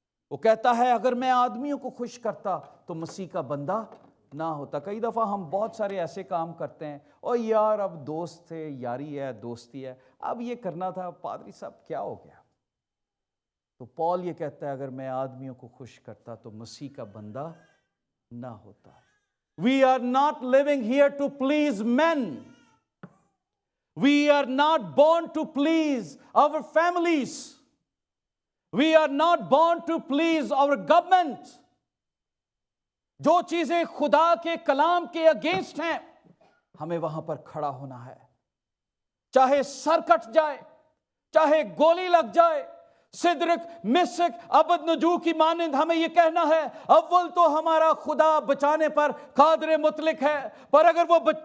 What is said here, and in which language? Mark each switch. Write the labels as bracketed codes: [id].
[ur] وہ کہتا ہے اگر میں آدمیوں کو خوش کرتا تو مسیح کا بندہ نہ ہوتا۔ کئی دفعہ ہم بہت سارے ایسے کام کرتے ہیں، اور یار اب دوست تھے، یاری ہے، دوستی ہے، اب یہ کرنا تھا، پادری صاحب کیا ہو گیا؟ تو پال یہ کہتا ہے اگر میں آدمیوں کو خوش کرتا تو مسیح کا بندہ نہ ہوتا۔ [en] We are not living here to please men. We are not born to please our families. We are not born to please our government. [ur] جو چیزیں خدا کے کلام کے اگینسٹ ہیں ہمیں وہاں پر کھڑا ہونا ہے، چاہے سر کٹ جائے، چاہے گولی لگ جائے، صدرک مسک ابد نجو کی مانند ہمیں یہ کہنا ہے اول تو ہمارا خدا بچانے پر قادر مطلق ہے، پر اگر وہ